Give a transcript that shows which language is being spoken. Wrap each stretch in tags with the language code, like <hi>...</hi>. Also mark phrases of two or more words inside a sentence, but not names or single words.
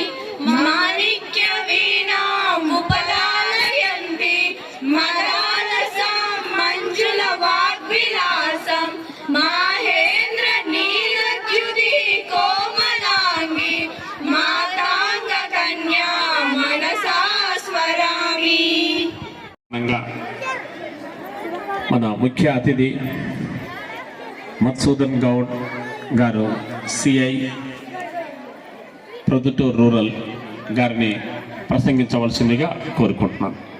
<sa>माणिक्यवीणामुपलालयन्ति मदालसां मञ्जुलवाग्विलासं माहेन्द्र नीलद्युति कोमलाङ्गी माताङ्गकन्या मनसा स्मरामि।</sa> <te>మన ముఖ్య అతిథి మధుసూదన్ గౌడ్ గారు సిఐ ప్రొద్దుటూరు రూరల్ గారిని ప్రసంగించవలసిందిగా కోరుకుంటున్నాను.</te>